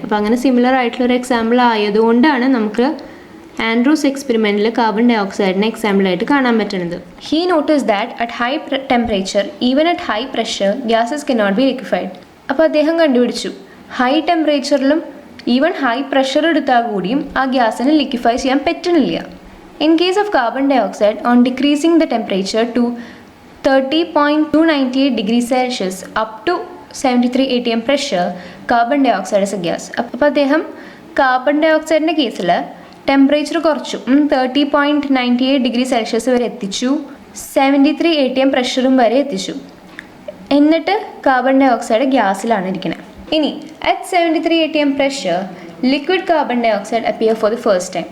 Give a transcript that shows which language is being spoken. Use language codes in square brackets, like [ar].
[ml] അപ്പോൾ അങ്ങനെ സിമിലർ ആയിട്ടുള്ളൊരു എക്സാമ്പിൾ ആയതുകൊണ്ടാണ് നമുക്ക് ആൻഡ്രൂസ് എക്സ്പെരിമെൻറ്റിൽ കാർബൺ ഡൈ ഓക്സൈഡിനെ എക്സാമ്പിളായിട്ട് കാണാൻ പറ്റുന്നത്. [en] He notices that at high temperature even at high pressure gases cannot be liquefied. [ml] അപ്പോൾ അദ്ദേഹം കണ്ടുപിടിച്ചു ഹൈ ടെമ്പറേച്ചറിലും ഈവൻ ഹൈ പ്രഷർ എടുത്താൽ കൂടിയും ആ ഗ്യാസിനെ ലിക്വിഫൈ ചെയ്യാൻ പറ്റണില്ല. [en] In case of carbon dioxide, on decreasing the temperature to 30.298 degrees Celsius up to 73 atm pressure, carbon dioxide is a gas. [ml] അപ്പോൾ അദ്ദേഹം കാർബൺ ഡൈ ഓക്സൈഡിൻ്റെ കേസിൽ ടെമ്പറേച്ചർ കുറച്ചു, 30.98 ഡിഗ്രി സെൽഷ്യസ് വരെ എത്തിച്ചു, 73 atm പ്രഷറും വരെ എത്തിച്ചു. എന്നിട്ട് കാർബൺ ഡൈ ഓക്സൈഡ് ഗ്യാസിലാണ് ഇരിക്കുന്നത്. ഇനി [en] At 73 atm pressure liquid carbon dioxide appear for the first time.